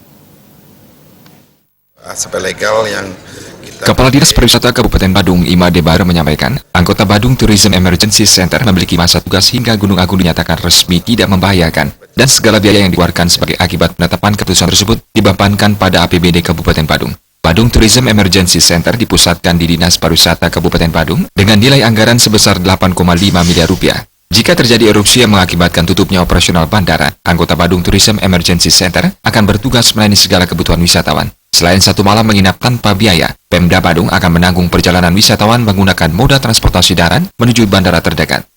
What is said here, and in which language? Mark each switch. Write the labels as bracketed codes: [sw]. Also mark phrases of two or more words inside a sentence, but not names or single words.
[id] Aspek legal yang Kepala Dinas Pariwisata Kabupaten Badung, Ima Debar, menyampaikan, anggota Badung Tourism Emergency Center memiliki masa tugas hingga Gunung Agung dinyatakan resmi tidak membahayakan, dan segala biaya yang dikeluarkan sebagai akibat penetapan keputusan tersebut dibebankan pada APBD Kabupaten Badung. Badung Tourism Emergency Center dipusatkan di Dinas Pariwisata Kabupaten Badung dengan nilai anggaran sebesar 8,5 miliar rupiah. Jika terjadi erupsi yang mengakibatkan tutupnya operasional bandara, anggota Badung Tourism Emergency Center akan bertugas melayani segala kebutuhan wisatawan. Selain 1 malam menginap tanpa biaya, Pemda Badung akan menanggung perjalanan wisatawan menggunakan moda transportasi darat menuju bandara terdekat.